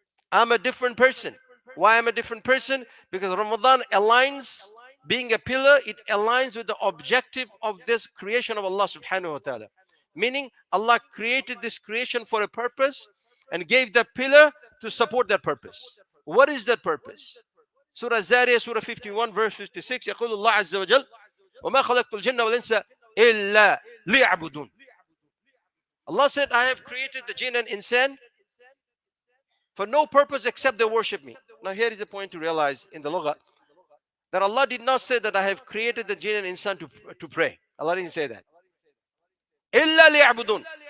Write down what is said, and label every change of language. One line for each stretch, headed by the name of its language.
English: I'm a different person. Why I'm a different person? Because Ramadan aligns, being a pillar, it aligns with the objective of this creation of Allah subhanahu wa ta'ala. Meaning Allah created this creation for a purpose and gave the pillar to support that purpose. What is that purpose? Surah Zariyah, Surah 51, verse 56,
Arabic: يقول الله عز وجل وما خلقت الجن والإنس إلا ليعبدون.
English: Allah said, I have created the jinn and insan for no purpose except they worship me. Now here is the point to realize in the lugha, that Allah did not say that I have created the jinn and insan to pray. Allah didn't say that.
Arabic: إِلَّا لِيَعْبُدُونَ.